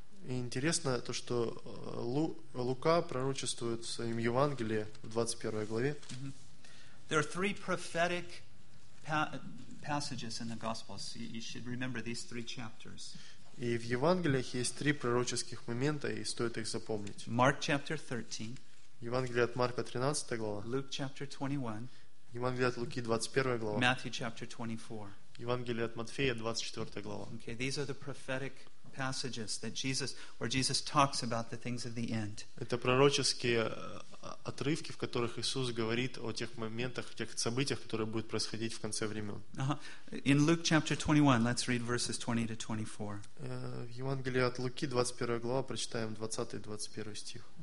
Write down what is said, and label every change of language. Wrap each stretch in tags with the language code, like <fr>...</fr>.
<ru>И интересно то, что Лука пророчествует в своем Евангелии в 21 главе.</ru> <en>There are three prophetic passages in the Gospels. You should remember these three chapters.</en> <ru>И в Евангелиях есть три пророческих момента, и стоит их запомнить.</ru> <en>Mark chapter 13.</en> <ru>Евангелие от Марка 13 глава.</ru> <en>Luke chapter 21.</en> <ru>Евангелие от Луки 21 глава.</ru> <en>Matthew chapter 24.</en> <ru>Евангелие от Матфея 24 глава.</ru> <en>Okay, these are the prophetic passages that Jesus, where Jesus talks about the things of the end.</en> <ru>Это пророческие отрывки, в которых Иисус говорит о тех моментах, о тех событиях, которые будут происходить в конце времен.</ru> <en>In Luke chapter 21, let's read verses 20-24.</en> <ru>В Евангелии от Луки 21 глава прочитаем 20-21 стих.</ru>